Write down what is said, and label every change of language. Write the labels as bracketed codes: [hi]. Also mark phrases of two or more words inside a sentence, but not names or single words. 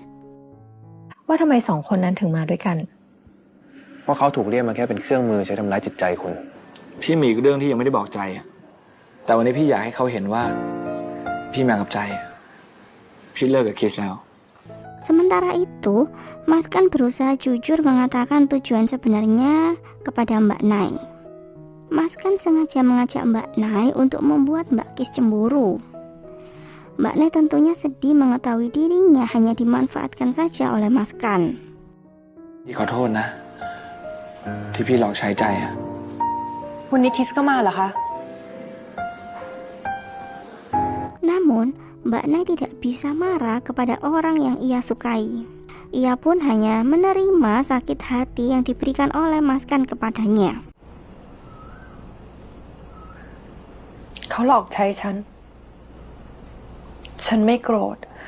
[th] ว่าทำไมสองคนนั้นถึงมาด้วยกัน เพราะเขาถูกเรียกมาแค่เป็นเครื่องมือใช้ทำร้ายจิตใจคุณ พี่มีอีกเรื่องที่ยังไม่ได้บอกใจอะแต่วันนี้พี่อยากให้เขาเห็นว่า พี่มากับใจอะพี่เลิกกับคิสแล้ว [id] Sementara itu, Maskan berusaha jujur mengatakan tujuan sebenarnya kepada Mbak Nai. Maskan sengaja mengajak Mbak Nai untuk membuat Mbak Kis cemburu. Mbak Nai tentunya sedih mengetahui dirinya hanya dimanfaatkan saja oleh Maskan. [th] พี่ขอโทษนะ ที่พี่หลอกใช้ใจอะ วันนี้คิสก็มาเหรอคะ [id] Namun, Mbak Nai tidak bisa marah kepada orang yang ia sukai. Ia pun hanya menerima sakit hati yang diberikan oleh Maskan kepadanya. [th] เขาหลอกใช้ฉัน ฉันไม่โกรธ